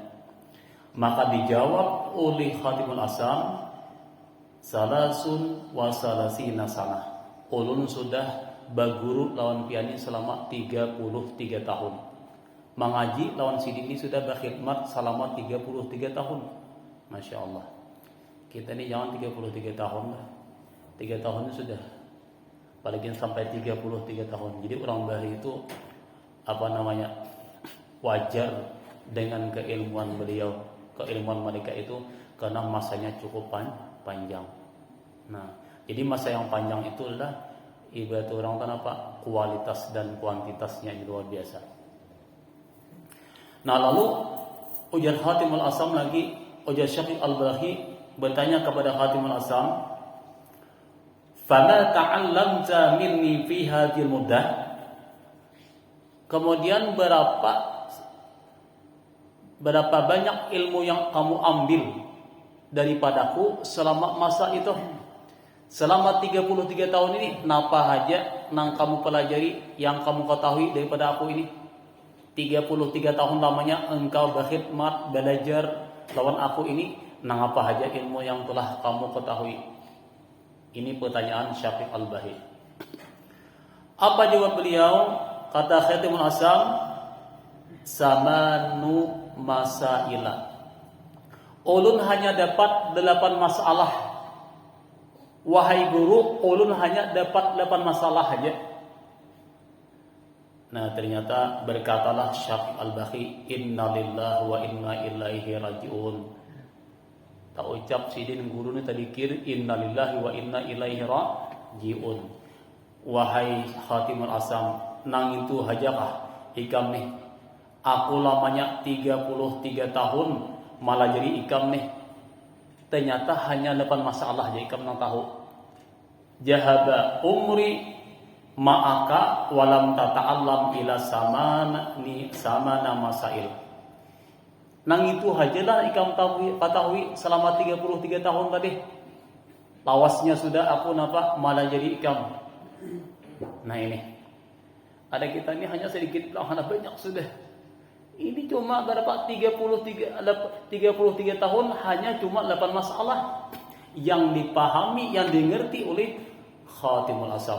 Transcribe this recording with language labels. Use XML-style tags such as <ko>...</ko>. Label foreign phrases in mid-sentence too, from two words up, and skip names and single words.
<id>Maka dijawab oleh Khatimul Asam,</id> <ar>salasun wa salasina sanah.</ar> <bjn>Ulun sudah baguru lawan piani selama 33 tahun. Mengaji lawan sidini sudah berkhidmat selama 33 tahun.</bjn> <ar>Masya Allah.</ar> <id>Kita ini jangan 33 tahun lah. 3 tahun itu sudah. Apalagi sampai 33 tahun. Jadi orang Bali itu wajar dengan keilmuan beliau. Keilmuan mereka itu karena masanya cukup panjang. Nah, jadi masa yang panjang itu adalah ibarat orang kualitas dan kuantitasnya luar biasa.</id> <bjn>Nah, lalu ujar Khatimul Asam lagi, ujar Syaqiq al-Balkhi bertanya kepada Khatimul Asam,</bjn> <ar>"Fama ta'allamta minni fi hadhil muddah?"</ar> <id>Kemudian berapa banyak ilmu yang kamu ambil daripadaku selama masa itu?</id> <bjn>Selama 33 tahun ini, napa aja nang kamu pelajari yang kamu ketahui daripada aku ini? 33 tahun lamanya engkau berkhidmat, belajar lawan aku ini, nang apa aja ilmu yang telah kamu ketahui?</bjn> <id>Ini pertanyaan Syaqiq al-Balkhi. Apa jawab beliau? Kata Khatimul Asam,</id> <ar>"Samanu masaila."</ar> <bjn>Ulun hanya dapat 8 masalah. Wahai guru, ulun hanya dapat 8 masalah aja.</bjn> <id>Nah, ternyata berkatalah Syaqiq al-Balkhi,</id> <ar>"Inna lillahi wa inna ilaihi raji'un."</ar> <bjn>Tak ucap sidin guru ni tadi kir</bjn> <ar>inna lillahi wa inna ilaihi raji'un.</ar> <bjn>wahai Khatimul Asam, nang itu hajakah ikam nih. Aku lamanya 33 tahun malah jadi ikam nih. Ternyata hanya 8 masalah jadi ikam nang tahu.</bjn> <ar>Jahaba umri ma'aka walam tata'allam ila samana masail.</ar> <bjn>Nang itu hajalah ikam ketahui selama 33 tahun tadi. Lawasnya sudah aku malah jadi ikam.</bjn> <id>Nah ini. Ada kita ini hanya sedikit, hanya banyak sudah. Ini cuma dapat 33 tahun hanya cuma 8 masalah yang dipahami, yang dimengerti oleh Khatimul Asam.</id>